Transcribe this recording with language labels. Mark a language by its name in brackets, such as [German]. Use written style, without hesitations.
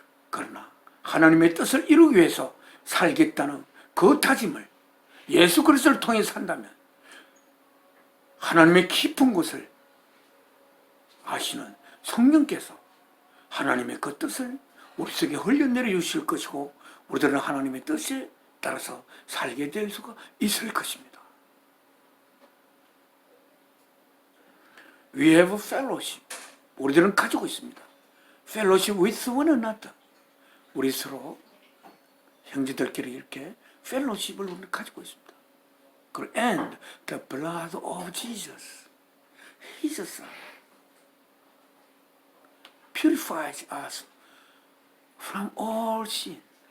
[Korean] 그러나 하나님의 뜻을 이루기 위해서 살겠다는 그 다짐을 예수 그리스도를 통해 산다면 하나님의 깊은 곳을 아시는 성령께서 하나님의 그 뜻을 우리 속에 흘려내려 주실 것이고, 우리들은 하나님의 뜻에 따라서 살게 될 수가 있을 것입니다. [English] We have fellowship. [Korean] 우리들은 가지고 있습니다. [English] Fellowship with one another. [Korean] 우리 서로 형제들끼리 이렇게 펠로십을 우리는 가지고 있습니다. [English] And the blood of Jesus, His Son, purifies us from all sin.